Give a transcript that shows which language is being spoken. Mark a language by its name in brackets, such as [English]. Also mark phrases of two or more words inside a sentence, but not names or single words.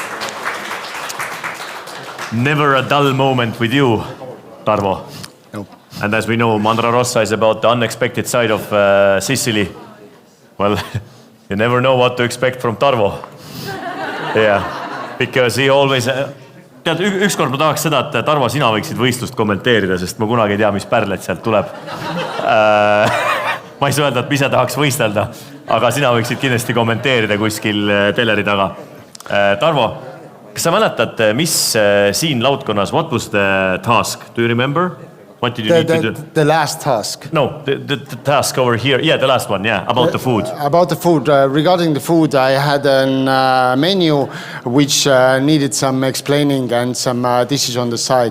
[English] Never a dull moment with you, Tarmo. No. And as we know, Mandra Rossa is about the unexpected side of Sicily. Well, you never know what to expect from Tarvo. Yeah, because he always... [Estonian] Tead, ükskord ma tahaks seda, et Tarvo, sina võiksid võistlust kommenteerida, sest ma kunagi ei tea, mis pärled sealt tuleb. Ma ei saa öelda, et ma ise tahaks võistelda, aga sina võiksid kindlasti kommenteerida kuskil teleri taga. Tarvo, kas sa mäletad, mis siin laudkonnas, [English] what was the task? Do you remember? What did you need to do? The last task. No, the task over here. Yeah, the last one, yeah, about the food. About the food. Regarding the food, I had a menu which needed some explaining and some dishes on the side.